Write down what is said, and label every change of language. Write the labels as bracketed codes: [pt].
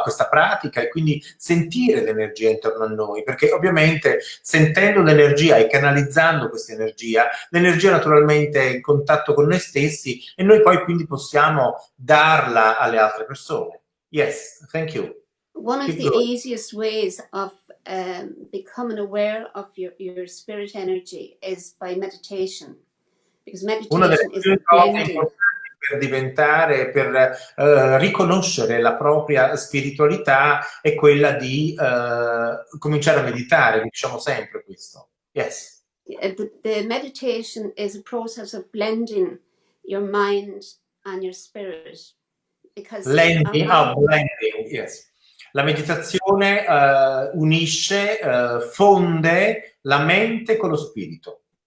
[it] A questa pratica e quindi sentire l'energia intorno a noi, perché ovviamente sentendo l'energia e canalizzando questa energia, l'energia naturalmente è in contatto con noi stessi e noi poi quindi possiamo darla alle altre persone. [en] Yes, thank you. One of the easiest ways of becoming aware of your spirit energy is by meditation, because meditation is a blending. [it] Per riconoscere la propria spiritualità è quella di cominciare a meditare, diciamo sempre questo. [en] Yes. The meditation is a process of blending your mind and your spirit. Blending, yes. [it] La meditazione unisce, fonde la mente con lo spirito.